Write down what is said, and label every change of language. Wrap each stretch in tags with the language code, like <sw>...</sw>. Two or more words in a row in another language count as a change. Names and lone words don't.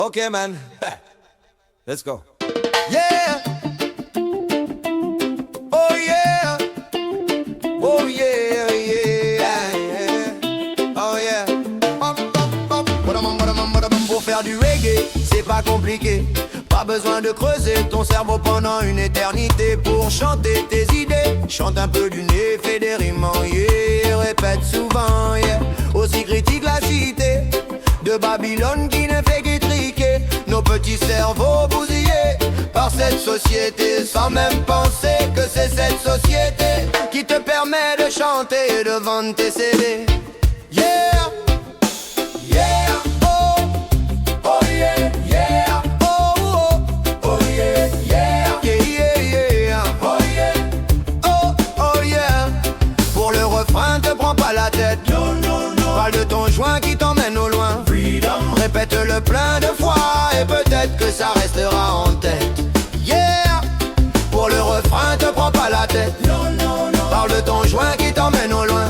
<en>Okay, man. Let's go. Yeah. Oh yeah. Oh yeah, yeah, yeah. Oh yeah.</en> <fr>Pour faire du reggae, c'est pas compliqué. Pas besoin de creuser ton cerveau pendant une éternité pour chanter tes idées. Chante un peu du nez, fais des rimes en yeah. Répète souvent, yeah. Aussi critique la cité de Babylone qui ne fait qu'étriquer nos petits cerveaux bousillés par cette société, sans même penser que c'est cette société qui te permet de chanter et de vendre tes CD. Yeah, yeah, oh, oh yeah, yeah, oh, oh, oh yeah, yeah, yeah, yeah, yeah, oh yeah, oh, oh yeah. Pour le refrain, te prends pas la tête.</fr> <en>No, no, no.</en> <fr>Parle de ton joint qui t'emmène au loin. Freedom. Répète-le plein de fois et peut-être que ça restera en tête. Yeah. Pour le refrain, te prends pas la tête.</fr> <en>No, no, no.</en> <fr>Parle de ton joint qui t'emmène au loin.</fr>